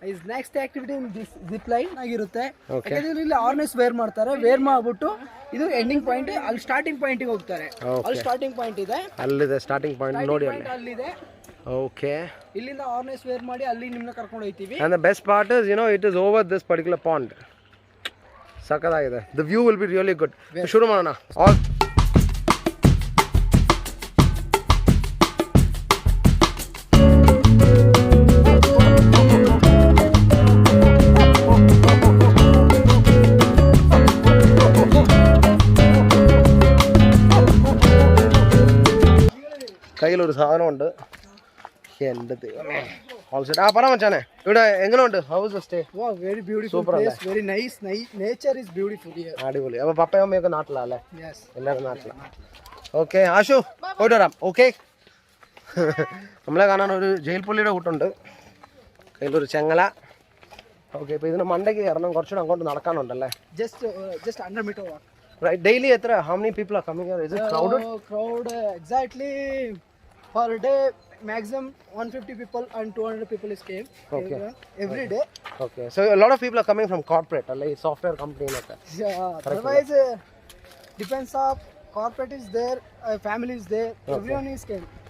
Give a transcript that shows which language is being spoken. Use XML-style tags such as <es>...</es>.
<en>is next activity in this zip line</en> <kn>ಆಗಿರುತ್ತೆ. ಯಾಕಂದ್ರೆ ಇಲ್ಲಿ ಆರ್ನೆಸ್ ವೇರ್ ಮಾಡ್ತಾರೆ. ವೇರ್ ಮಾಡ್ಬಿಟ್ಟು ಇದು ಎಂಡಿಂಗ್ ಪಾಯಿಂಟ್, ಅಲ್ಲಿ ಸ್ಟಾರ್ಟಿಂಗ್ ಪಾಯಿಂಟ್ ಗೆ ಹೋಗ್ತಾರೆ. ಅಲ್ಲಿ ಸ್ಟಾರ್ಟಿಂಗ್ ಪಾಯಿಂಟ್ ಇದೆ, ಅಲ್ಲಿದೆ ಸ್ಟಾರ್ಟಿಂಗ್ ಪಾಯಿಂಟ್ ನೋಡಿ ಅಲ್ಲಿದೆ. ಓಕೆ ಇಲ್ಲಿಂದ ಆರ್ನೆಸ್ ವೇರ್ ಮಾಡಿ ಅಲ್ಲಿ ನಿಮ್ಮನ್ನ ಕರ್ಕೊಂಡು ಹೋಗ್ತೀವಿ.</kn> <en>and the best part is it is over this particular pond. ಸಕದಾಗಿದೆ. the view will be really good.</en> <kn>ಶುರು ಮಾಡೋಣ.</kn> <ml>all കയ്യിലൊരു സാധനമുണ്ട്. എൻ്റെ ദൈവമേ. പറ മച്ചാനെ ഇവിടെ എങ്ങനെയുണ്ട്?</ml> <en>How is the stay? Wow, very beautiful place, very nice. Nature is beautiful here.</en> <ml>അടിപൊളി. അപ്പോൾ പപ്പയും അമ്മയൊക്കെ നാട്ടിലല്ലേ?</ml> <en>Yes.</en> <ml>എല്ലാവരും നാട്ടിലാണ്. ഓക്കെ ആശു പോയിട്ട് വരാം. ഓക്കെ നമ്മളെ കാണാൻ ഒരു ജയിൽ പുള്ളിയുടെ കൂട്ടുണ്ട്. കയ്യിലൊരു ചെങ്ങല. ഓക്കെ ഇപ്പോൾ ഇതിന് മണ്ടയ്ക്ക് കയറണം. കുറച്ചുകൂടെ അങ്ങോട്ട് നടക്കാനുണ്ടല്ലേ?</ml> <en>Just 100 meter walk.</en> <ml>Right. Daily എത്ര?</ml> <en>How many people are coming here? Is it crowded? Crowd exactly per day maximum 150 people and 200 people is came. Okay. Every day. Okay. So a lot of people are coming from corporate, like software company like that. Yeah. Otherwise, depends of corporate is there, family is there, everyone is came.</en>